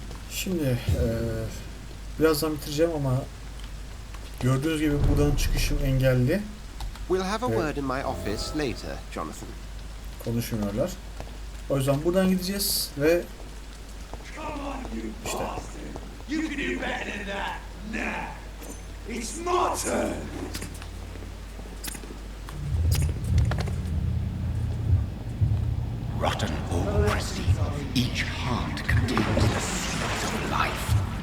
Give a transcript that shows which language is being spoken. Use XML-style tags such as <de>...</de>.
<tr>Şimdi birazdan bitireceğim ama gördüğünüz gibi buradan çıkışım engelli.</tr> <en>We'll have a word in my office later, Jonathan.</en> <tr>Konuşmuyorlar. O yüzden buradan gideceğiz ve işte.</tr> <en>You can do better than that. Nah. It's my turn. Rotten all-present, each heart contains the seeds of life.</en>